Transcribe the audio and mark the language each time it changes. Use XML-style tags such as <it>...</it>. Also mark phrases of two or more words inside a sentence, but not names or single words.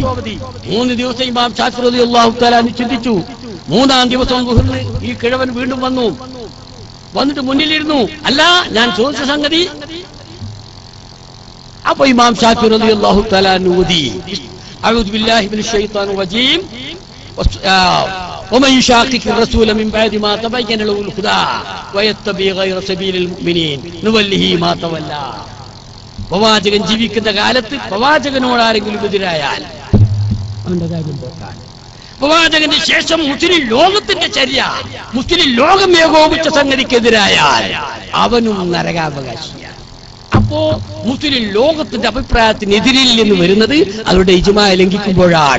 <ml>3 ദിവസം ഇമാം ഷാഫി</ml> <ar>رضي الله تعالى</ar> <ml>ചിന്തിച്ചു. 3-ാം ദിവസം ദുഹറിന് ഈ കിഴവൻ വീണ്ടും വന്നിട്ട് മുന്നിലിരുന്നു. അല്ല, ഞാൻ ചോദിച്ച സംഗതി. അപ്പൊ ഇമാം ഷാഫി</ml> <ar>رضي الله تعالى</ar> <ml>ഓതി,</ml> <ar>أعوذ بالله من الشيطان الرجيم, ومن يشاقق الرسول من بعد ما تبين له الهدى ويتبع غير سبيل المؤمنين نوله ما تولى.</ar> <ml>പ്രവാചകൻ ജീവിക്കുന്ന കാലത്ത് പ്രവാചകനോട് ആരെങ്കിലും എതിരായാൽ അവന്റെ കാര്യം പോക്കാൻ. പ്രവാചകന്റെ ശേഷം മുസ്ലിം ലോകത്തിന്റെ ചര്യ, മുസ്ലിം ലോകം ഏകോപിച്ച സംഗതിക്കെതിരായാൽ അവനും നരകാവകാശിയാണ്. അപ്പോ മുസ്ലിം ലോകത്തിന്റെ അഭിപ്രായത്തിനെതിരിൽ എന്ന് വരുന്നത് അവരുടെ ഇജ്മാഅ് ലംഘിക്കുമ്പോഴാണ്.</ml>